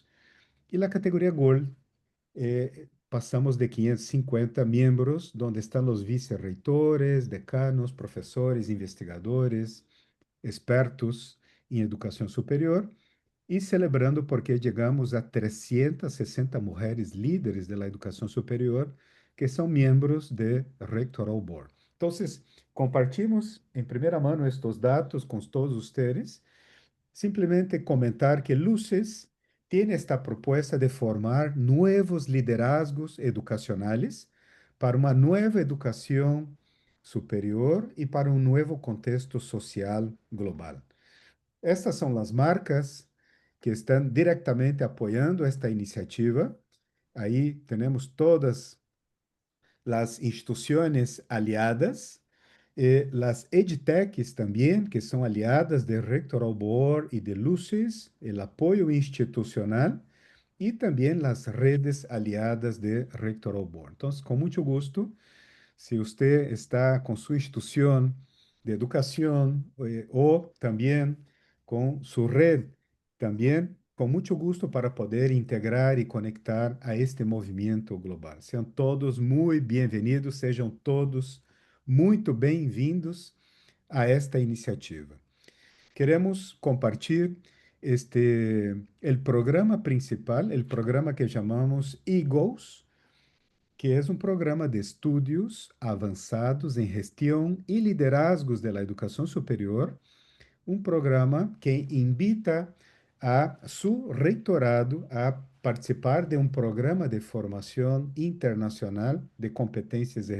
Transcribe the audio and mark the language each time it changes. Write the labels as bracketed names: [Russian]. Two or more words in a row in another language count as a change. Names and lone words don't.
[Portuguese] E na categoria Gold, passamos de 550 membros, onde estão os vice-reitores, decanos, professores, investigadores, expertos em educação superior, e celebrando porque chegamos a 360 mulheres líderes da educação superior que são membros de Rectoral Board. Então, compartimos em primeira mão estes dados com todos vocês. [Spanish] Simplemente comentar que Luces tiene esta propuesta de formar nuevos liderazgos educacionales [Portuguese] para uma nova educação superior e para um novo contexto social global. Estas são as marcas que estão diretamente apoiando esta iniciativa. Aí temos todas as instituições aliadas, [Spanish] las EdTechs también, que son aliadas de Rectoral Board y de Luces, el apoyo institucional y también las redes aliadas de Rectoral Board. Entonces, con mucho gusto, si usted está con su institución de educación o también con su red, también con mucho gusto para poder integrar y conectar a este movimiento global. Sean todos muy bienvenidos, [Portuguese] sejam todos muito bem-vindos a esta iniciativa. Queremos compartilhar [Spanish] el programa principal, el programa [Portuguese] que chamamos Eagles, que é um programa de estudos avançados em gestão e liderazgos da educação superior, um programa que invita a seu reitorado a participar de um programa de formação internacional de competências executivas.